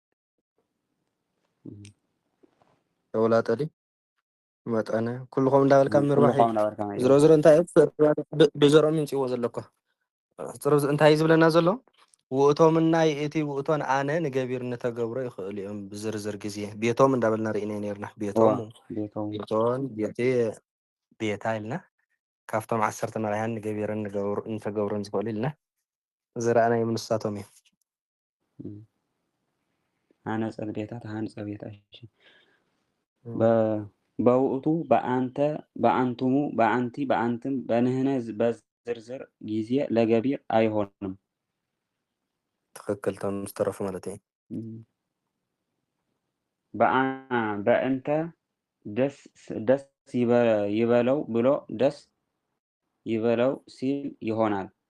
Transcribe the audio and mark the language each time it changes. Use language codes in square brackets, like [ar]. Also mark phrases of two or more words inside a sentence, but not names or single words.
[ti] ተውላጠ ዲ መጠነ ኩልኩም እንዳበልካ ምርባሕ ዝሮ ዝሮ እንታይ ብዘሮኦም ይምፅዎ ዘለኳ እንታይ ዝብለና ዘሎ ውእቶምና ይእቲ ውእቶን ኣነ ንገቢር እንተገብሮ ይኽእል እዮም ብዝርዝር ግዜ ቤቶም እንዳበልና ርኢና ነርና ቤቶም ቤቶን ቤቴ ቤታ ኢልና ካብቶም 10 መራሕያን ንገቢር እንተገብሮን ዝኽእሉ ኢልና ዝረኣናዮም ንሳቶም እዮም። [gez] ሃነፀ ቤታ ተሃንፀ ቤታ [am] በውእቱ በአንቱሙ በአንቲ በአንትም በንህነ በዝርዝር ጊዜ ለገቢር አይሆንም። [ti] ትክክል ተምስተረፉ ማለት እዩ። [am] በእንተ ደስ ይበለው ብሎ ደስ ይበለው ሲል ይሆናል።